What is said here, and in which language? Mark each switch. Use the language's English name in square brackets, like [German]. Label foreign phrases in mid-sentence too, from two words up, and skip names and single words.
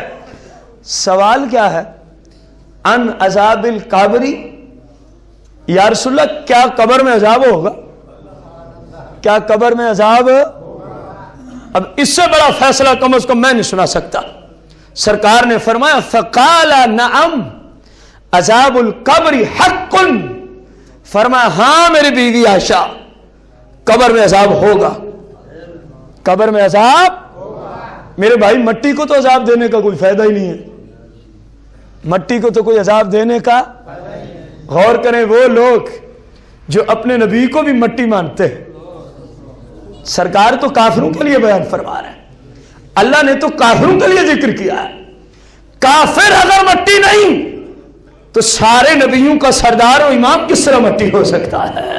[Urdu] سوال کیا ہے? [Arabic] عن عذاب القبر، يا رسول الله [Urdu] کیا قبر میں عذاب ہوگا? کیا قبر میں عذاب? اب اس سے بڑا فیصلہ کم سے کم میں نہیں سنا سکتا. سرکار نے فرمایا [Arabic] فقال نعم عذاب القبر حق, [Urdu] فرمایا ہاں میری بیوی عائشہ، قبر میں عذاب ہوگا، قبر میں عذاب میرے بھائی مٹی کو تو عذاب دینے کا کوئی فائدہ ہی نہیں ہے، مٹی کو تو کوئی عذاب دینے کا، غور کریں وہ لوگ جو اپنے نبی کو بھی مٹی مانتے ہیں، سرکار تو کافروں کے لیے بیان فرما رہے ہیں، اللہ نے تو کافروں کے لیے ذکر کیا ہے، کافر اگر مٹی نہیں تو سارے نبیوں کا سردار و امام کس طرح مٹی ہو سکتا ہے؟